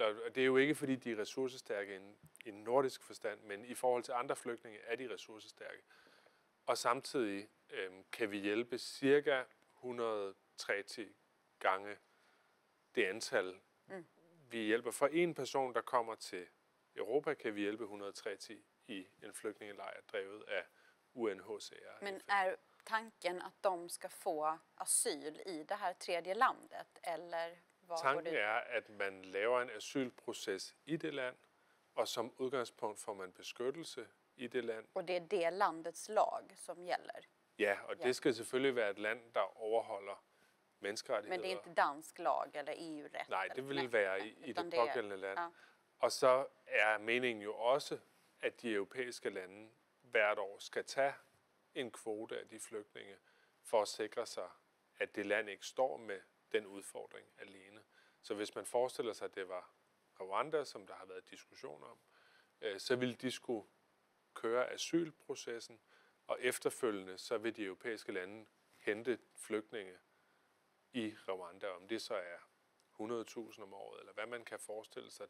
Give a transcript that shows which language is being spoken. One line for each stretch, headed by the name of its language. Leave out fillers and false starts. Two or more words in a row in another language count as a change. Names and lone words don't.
Danish: Og det er jo ikke, fordi de er ressourcestærke i en nordisk forstand, men i forhold til andre flygtninge er de ressourcestærke. Og samtidig kan vi hjælpe cirka 130 gange det antal, vi hjælper. For en person, der kommer til Europa, kan vi hjælpe 130 i en flygtningelejr drevet af UNHCR.
Swedish: Men är tanken att de ska få asyl i det här tredje landet, eller vad?
Danish: Tanken er, at man laver en asylproces i det land, og som udgangspunkt får man beskyttelse i det land.
Swedish: Och det är det landets lag som gäller?
Danish: Ja, og det skal selvfølgelig være et land, der overholder menneskerettigheder.
Swedish: Men det är inte dansk lag eller EU-rätt?
Danish: Nej, det vil være i det pågældende land. Ja. Og så er meningen jo også, at de europæiske lande hvert år skal tage en kvote af de flygtninge, for at sikre sig, at det land ikke står med den udfordring alene. Så hvis man forestiller sig, at det var Rwanda, som der har været diskussion om, så ville de skulle køre asylprocessen, og efterfølgende så vil de europæiske lande hente flygtninge i Rwanda, om det så er 100.000 om året, eller hvad man kan forestille sig.